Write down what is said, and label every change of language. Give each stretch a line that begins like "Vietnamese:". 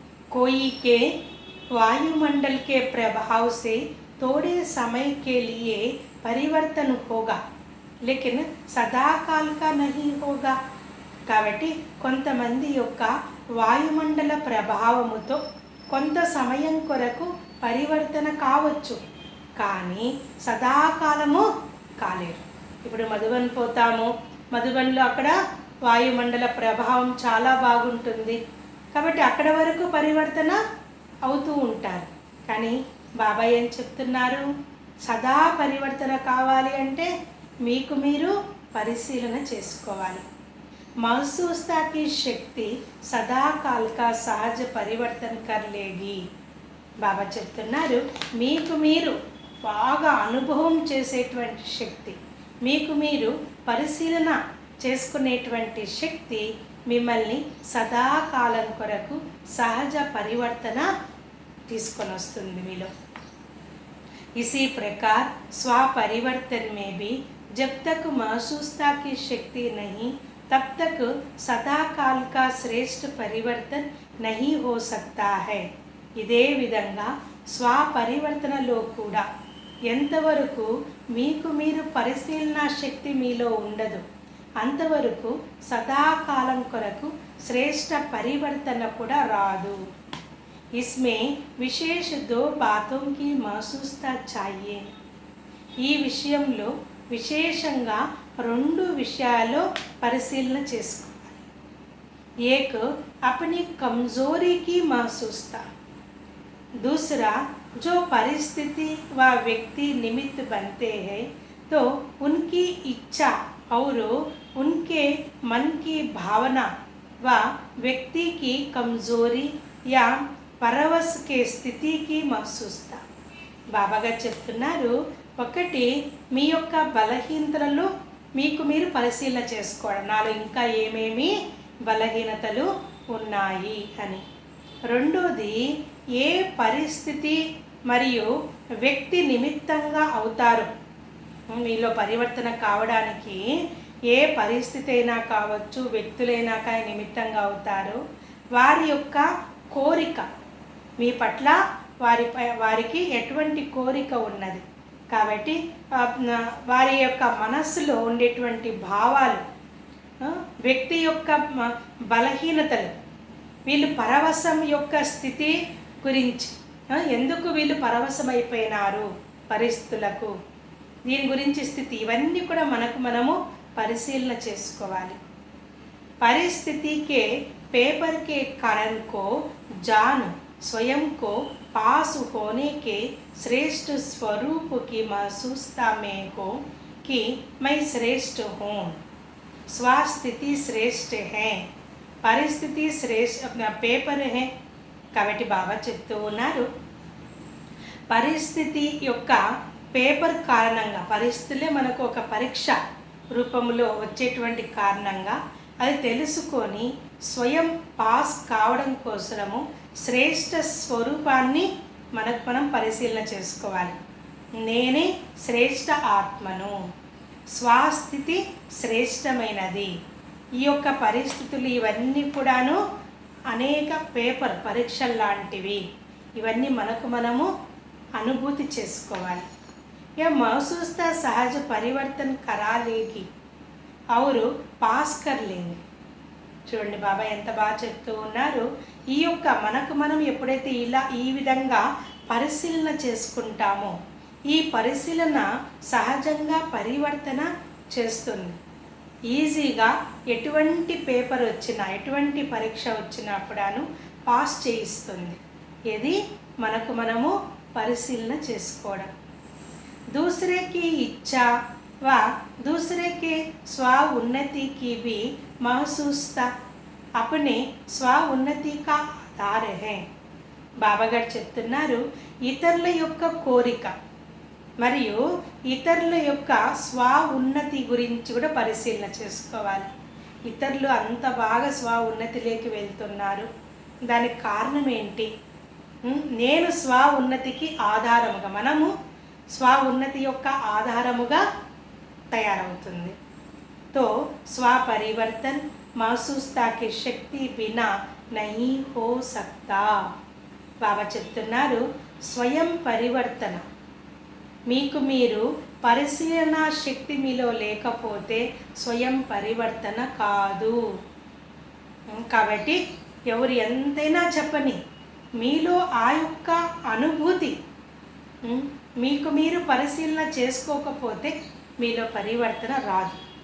Hindi: कोई के वायुमंडल के प्रभाव से थोड़े समय के लिए परिवर्तन होगा लेकिन సదాకాल का नहीं होगा.
Telugu: కాబట్టి కొంతమంది యొక్క వాయుమండల ప్రభావముతో కొంత సమయం కొరకు పరివర్తన కావచ్చు, కానీ సదాకాలము కాలేరు. ఇప్పుడు మధుబన్ పోతాము, మధుబన్లో అక్కడ వాయుమండల ప్రభావం చాలా బాగుంటుంది కాబట్టి అక్కడ వరకు పరివర్తన అవుతూ ఉంటారు. కానీ బాబా ఏం చెప్తున్నారు, సదా పరివర్తన కావాలి అంటే మీకు మీరు పరిశీలన చేసుకోవాలి.
Hindi: महसूसता की शक्ति सदाकाल का सहज परिवर्तन कर लेगी.
Telugu: బాబా చెప్తున్నారు, మీకు మీరు బాగా అనుభవం చేసేటువంటి శక్తి, మీకు మీరు పరిశీలన చేసుకునేటువంటి శక్తి మిమ్మల్ని సదాకాలం కొరకు సహజ పరివర్తన తీసుకొని వస్తుంది మీలో.
Hindi: इसी प्रकार स्वपरिवर्तन में भी जब तक महसूसता की शक्ति नहीं तब तक सदाकाल का श्रेष्ठ परिवर्तन नहीं हो सकता है.
Telugu: ఇదే విధంగా స్వపరివర్తనలో కూడా ఎంతవరకు మీకు మీరు పరిశీలన శక్తి మీలో ఉండదు అంతవరకు సదాకాలం కొరకు శ్రేష్ఠ పరివర్తన కూడా రాదు.
Hindi: इसमें विशेष दो बातों की महसूसता चाहिए.
Telugu: ఈ విషయంలో విశేషంగా రెండు విషయాల్లో పరిశీలన చేసుకోవాలి.
Hindi: एक अपनी कमजोरी की महसूसता, दूसरा जो परिस्थिति व व्यक्ति निमित्त बनते हैं तो उनकी इच्छा और उनके मन की भावना व व्यक्ति की कमजोरी या పరవశ के స్థితి की महसूसता.
Telugu: బాబా గారు చెప్తున్నారు, ఒకటి మీ యొక్క బలహీనతలలో మీకు మీరు పరిశీలన చేసుకోవడం, నాలో ఇంకా ఏమేమి బలహీనతలు ఉన్నాయి అని. రెండోది ఏ పరిస్థితి మరియు వ్యక్తి నిమిత్తంగా అవుతారు. మీలో పరివర్తన కావడానికి ఏ పరిస్థితి అయినా కావచ్చు, వ్యక్తులైనా కానీ నిమిత్తంగా అవుతారు. వారి యొక్క కోరిక మీ పట్ల వారికి ఎటువంటి కోరిక ఉన్నది కాబట్టి వారి యొక్క మనస్సులో ఉండేటువంటి భావాలు, వ్యక్తి యొక్క బలహీనతలు, వీళ్ళు పరవశం యొక్క స్థితి గురించి, ఎందుకు వీళ్ళు పరవశమైపోయినారు పరిస్థితులకు, దీని గురించి స్థితి, ఇవన్నీ కూడా మనము పరిశీలన చేసుకోవాలి.
Hindi: परिस्थिति के पेपर के कारण को जान स्वयं को पास होने के श्रेष्ठ स्वरूप की महसूसता में हो कि मैं श्रेष्ठ हूँ, స్వస్థితి శ్రేష్ఠ है, పరిస్థితి శ్రేష్ఠ పేపర్ है.
Telugu: కాబట్టి బాబా చెప్తూ ఉన్నారు, పరిస్థితి యొక్క పేపర్ కారణంగా, పరిస్థితులే మనకు ఒక పరీక్ష రూపంలో వచ్చేటువంటి కారణంగా అది తెలుసుకొని స్వయం పాస్ కావడం కోసము శ్రేష్ఠ స్వరూపాన్ని మనం పరిశీలన చేసుకోవాలి. నేనే శ్రేష్ఠ ఆత్మను, స్వస్థితి శ్రేష్టమైనది. ఈ యొక్క పరిస్థితులు ఇవన్నీ కూడాను అనేక పేపర్ పరీక్షలు లాంటివి, ఇవన్నీ మనము అనుభూతి చేసుకోవాలి.
Hindi: यह महसूसता सहज परिवर्तन करा लेगी और पास कर लेंगे.
Telugu: చూడండి బాబా ఎంత బాగా చెప్తూ ఉన్నారు. ఈ యొక్క మనం ఎప్పుడైతే ఈ విధంగా పరిశీలన చేసుకుంటామో ఈ పరిశీలన సహజంగా పరివర్తన చేస్తుంది. ఈజీగా ఎటువంటి పేపర్ వచ్చినా, ఎటువంటి పరీక్ష వచ్చినప్పుడాను పాస్ చేయిస్తుంది. ఇది మనము పరిశీలన చేసుకోవడం.
Hindi: दूसरे की इच्छा व दूसरे के स्व उन्नति की भी महसूसता अपने स्व उन्नति का आधार है.
Telugu: బాబా గారు చెప్తున్నారు, ఇతరుల యొక్క కోరిక మరియు ఇతరుల యొక్క స్వ ఉన్నతి గురించి కూడా పరిశీలన చేసుకోవాలి. ఇతరులు అంత బాగా స్వ ఉన్నతిలోకి వెళ్తున్నారు, దానికి కారణం ఏంటి? నేను స్వ ఉన్నతికి ఆధారముగా, మనము స్వ ఉన్నతి యొక్క ఆధారముగా తయారవుతుంది.
Hindi: तो स्व परिवर्तन महसूसता की शक्ति बिना నహీ హో సక్తా.
Telugu: బాబా చెప్తున్నారు, స్వయం పరివర్తన, మీకు మీరు పరిశీలన శక్తి మీలో లేకపోతే స్వయం పరివర్తన కాదు. కాబట్టి ఎవరు ఎంతైనా చెప్పని, మీలో ఆ యొక్క అనుభూతి మీకు మీరు పరిశీలన చేసుకోకపోతే మీలో పరివర్తన రాదు.